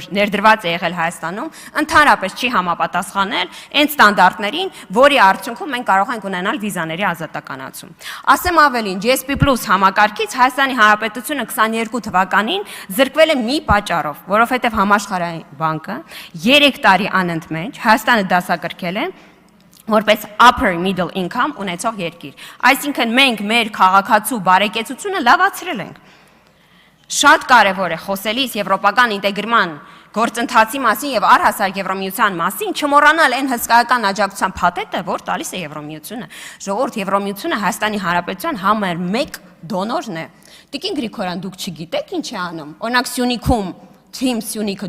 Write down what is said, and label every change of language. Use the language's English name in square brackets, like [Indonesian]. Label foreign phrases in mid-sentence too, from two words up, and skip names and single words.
[Armenian] ներդրված է եղել Հայաստանում, ընդհանրապես չի համապատասխանել այն ստանդարտներին, որի արդյունքում մենք կարող ենք ունենալ վիզաների ազատականացում։ Ասեմ ավելին, GSP+ համակարգից Հայաստանի Հանրապետությունը 22 թվականին զրկվել է մի պատճառով, որովհետև Համաշխարհային բանկը 3 տարի անընդմեջ Հայաստանը դասակարգել է որպես [English] upper middle income [Armenian] ունեցող երկիր։ Այսինքն մենք մեր քաղաքացու բարեկեցությունը լավացրել ենք։ Շատ կարևոր է խոսելիս եվրոպական ինտեգրման գործընթացի մասին եւ առհասարակ Եվրոմիության մասին, չմոռանալ այն հսկայական աջակցության փաթեթը, որ տալիս է Եվրոմիությունը։ Ժողովուրդ, Եվրոմիությունը Հայաստանի Հանրապետության համար 1 դոնորն է։ Տիկին Գրիգորյան, դուք չգիտեք ինչ է անում։ Օրինակ Սյունիքում, Թիմ Սյունիքը